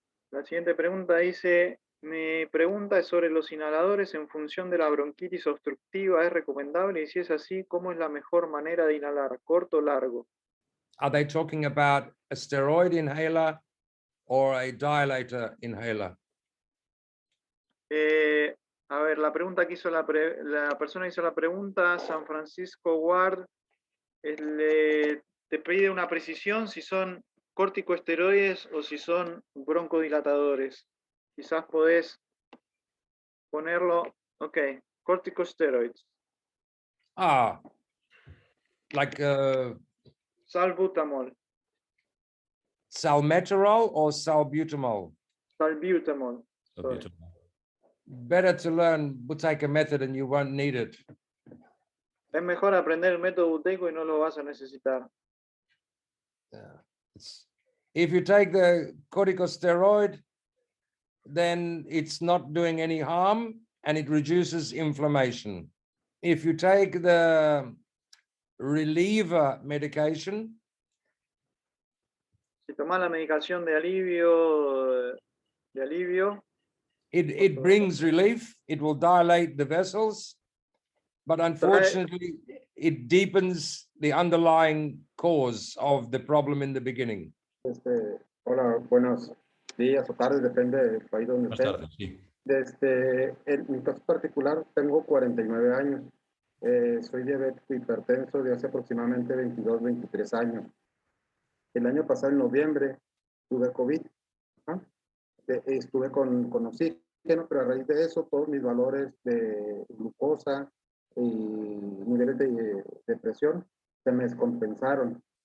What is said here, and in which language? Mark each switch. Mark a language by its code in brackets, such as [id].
[es] La siguiente pregunta dice, mi pregunta es sobre los inhaladores en función de la bronquitis obstructiva. ¿Es recomendable? Y si es así, ¿cómo es la mejor manera de inhalar? ¿Corto o largo? [en] Are they talking about a steroid inhaler or a dilator inhaler? [es] A ver, la pregunta que hizo la persona que hizo la pregunta, San Francisco Ward, te pide una precisión si son corticosteroides o si son broncodilatadores. Quizás podés ponerlo, ok, corticosteroids. [en] Like Salbutamol, salmeterol or salbutamol? salbutamol. Sorry. Better to learn Buteyko method and you won't need it. [es] Es mejor aprender el método Buteyko y no lo vas a necesitar. [en] If you take the corticosteroid, then it's not doing any harm and it reduces inflammation. If you take the reliever medication, [es] Si tomas la medicación de alivio, [en] it brings relief, it will dilate the vessels, but unfortunately it deepens the underlying cause of the problem in the beginning. [es] Hola, buenos días o tardes, depende del país donde Buenas esté. tardes, sí. En mi caso particular, tengo 49 años. Soy diabético hipertenso de hace aproximadamente 22, 23 años. El año pasado, en noviembre, tuve COVID. Estuve con oxígeno, pero a raíz de eso, todos mis valores de glucosa y niveles de presión se me descompensaron.